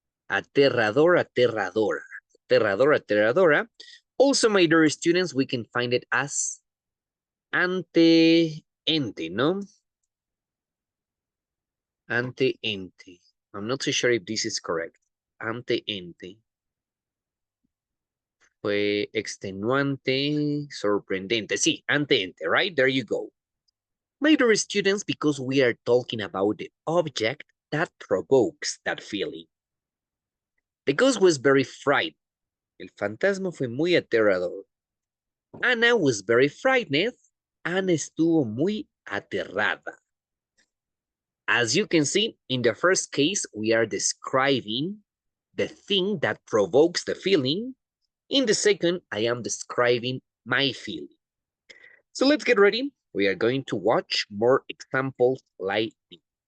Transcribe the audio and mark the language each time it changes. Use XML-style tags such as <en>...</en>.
<es>Aterrador, aterradora. Aterrador, aterradora.</es> <en>Also, minor students, we can find it as ante, ente, no? Ante, ente. I'm not so sure if this is correct.</en> <es>Ante, ente. Fue extenuante, sorprendente. Sí,</es> <en>ante, ente, right? There you go. Minor students, because we are talking about the object that provokes that feeling. The ghost was very frightened.</en> <es>El fantasma fue muy aterrador.</es> <en>Ana was very frightened.</en> <es>Ana estuvo muy aterrada.</es> <en>As you can see, in the first case, we are describing the thing that provokes the feeling. In the second, I am describing my feeling. So let's get ready. We are going to watch more examples like this.</en>